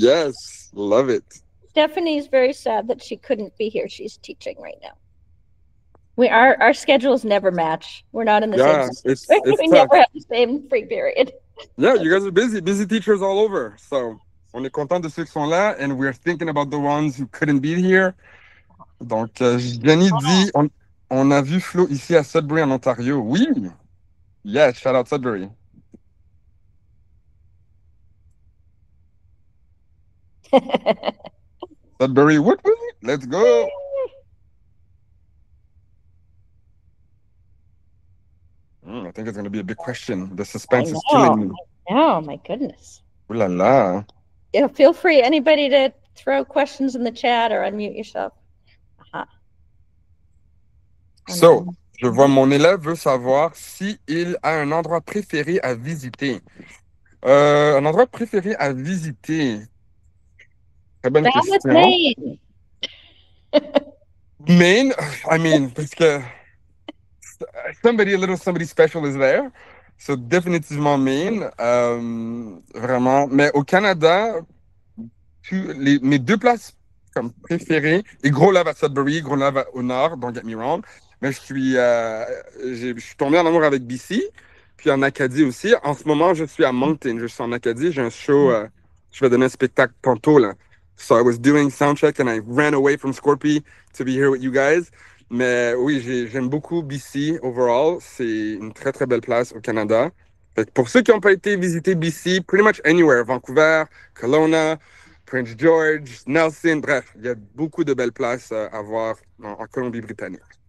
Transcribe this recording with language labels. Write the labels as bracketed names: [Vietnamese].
[English] Yes, love it. Stephanie's very sad that she couldn't be here. She's teaching right now. Our schedules never match. We're not in the same. We never have the same free period. Yeah, you guys are busy teachers all over. So, [French] on est content de ceux qui sont là, [English] and we're thinking about the ones who couldn't be here. [French] Donc, Jenny dit, on a vu Flo ici à Sudbury en Ontario. [English] Oui. Yeah, shout out Sudbury. Sudbury, what? Let's go. I think it's going to be a big question. The suspense is killing me. Oh, my goodness. [French] Ooh la la. [English] Yeah, feel free, anybody, to throw questions in the chat or unmute yourself. [French] So, je vois mon élève veut savoir s'il a un endroit préféré à visiter. Un endroit préféré à visiter. Très bonne question. Maine. Maine? [English] I mean, [French] parce que [English] somebody special is there. [French] So, définitivement Maine. Vraiment. Mais au Canada, mes 2 places comme préférées, et Gros Lave à Sudbury, Gros Lave au nord, [English] don't get me wrong. [French] Mais je suis tombé en amour avec BC, puis en Acadie aussi. En ce moment, je suis à Moncton, je suis en Acadie. J'ai un show, je vais donner un spectacle tantôt, là. [English] So I was doing soundcheck and I ran away from Scorpy to be here with you guys. [French] Mais oui, j'aime beaucoup BC overall. C'est une très, très belle place au Canada. Fait que pour ceux qui n'ont pas été visiter BC, [English] pretty much anywhere, [French] Vancouver, Kelowna, Prince George, Nelson, bref, il y a beaucoup de belles places à voir en Colombie-Britannique.